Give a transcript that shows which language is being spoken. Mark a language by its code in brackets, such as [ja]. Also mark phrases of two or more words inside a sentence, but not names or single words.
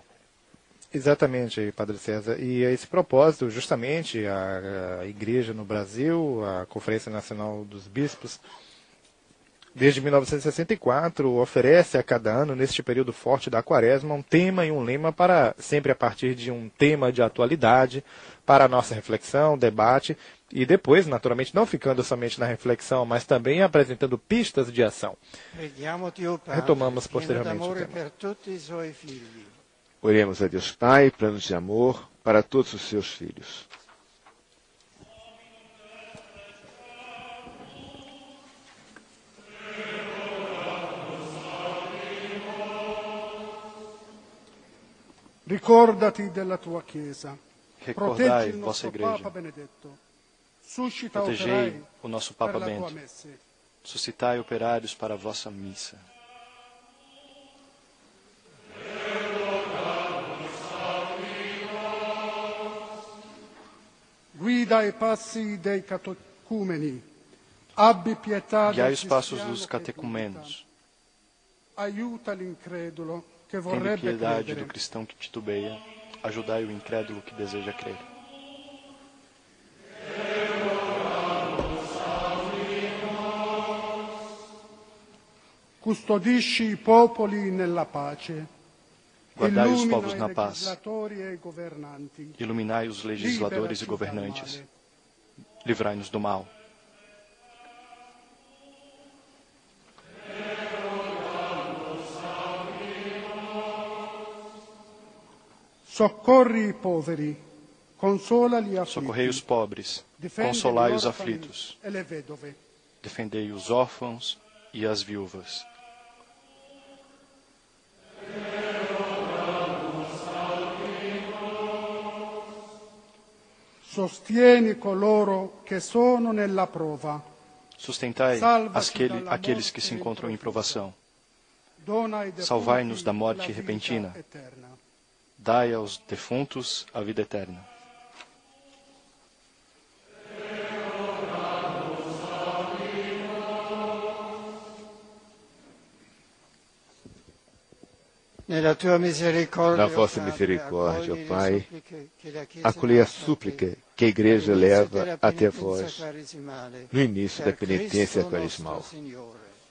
[pt] Exatamente, Padre César. E a esse propósito, justamente, a Igreja no Brasil, a Conferência Nacional dos Bispos, desde 1964, oferece a cada ano, neste período forte da Quaresma, um tema e um lema para, sempre a partir de um tema de atualidade, para a nossa reflexão, debate, e depois, naturalmente, não ficando somente na reflexão, mas também apresentando pistas de ação. Retomamos posteriormente o tema. Oremos a Deus Pai, planos de amor para todos os seus filhos. [it] Ricordati della tua Chiesa. [pt] Recordai vossa Igreja. Protegei o nosso Papa Bento. Suscitai operários para a vossa missa. [it] Guida i passi dei catecumeni. Abbi pietà [pt] Guiai os passos dos catecumenos. [it] Aiuta l'incredulo che [pt] Tende [it] vorrebbe [pt] piedade [it] credere. [pt] do cristão que titubeia. Ajudai o incrédulo que deseja crer. [it] Custodisci i popoli nella pace. [pt] Guardai os [it] Illumina [pt] povos [it] i [pt] na paz. [it] legislatori e i governanti. [pt] Iluminai os legisladores [it] Liberaci [pt] e [it] dal [pt] governantes. [it] male. [pt] Livrai-nos do mal. [it] Soccorri i poveri, consola gli afflitti. [pt] Socorrei os pobres. [it] Difende [pt] Consolai [it] gli [pt] os [it] orfani [pt] aflitos. [it] e le vedove. [pt] Defendei os órfãos e as viúvas. [it] Sostieni coloro che sono nella prova. [pt] Sustentai [it] Salva-ci dalla [pt] aqueles que [it] morte [pt] se encontram em provação. [it] Dona ai defunti [pt] Salvai-nos da morte [it] la vita [pt] repentina. [it] eterna. [pt] Dai aos defuntos a vida eterna. Na vossa misericórdia, ó Pai, acolhei a súplica que a Igreja leva até vós no início da penitência quaresmal.